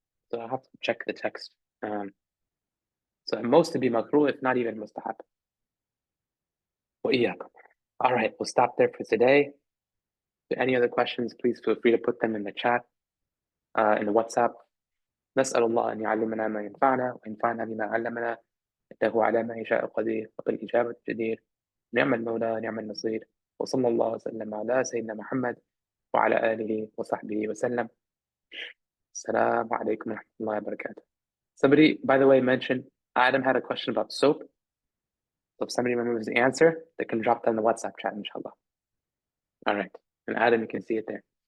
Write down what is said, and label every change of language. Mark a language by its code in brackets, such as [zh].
[en] So I have to check the text. So at most to be makruh, if not even mustahab. All right, we'll stop there for today. If any other questions, please feel free to put them in the chat, in the WhatsApp. [ar] نسأل الله أن يعلمنا ما ينفعنا وينفعنا بما علمنا إنه على ما يشاء قدير وبالإجابة جدير نعم المولى نعم النصير وصلى الله وسلم على سيدنا محمد وعلى آله وصحبه وسلم. السلام عليكم ورحمة الله وبركاته. [en] Somebody, by the way, mentioned Adam had a question about soap. So if somebody remembers the answer, they can drop that in the WhatsApp chat, inshallah. All right. And Adam, you can see it there.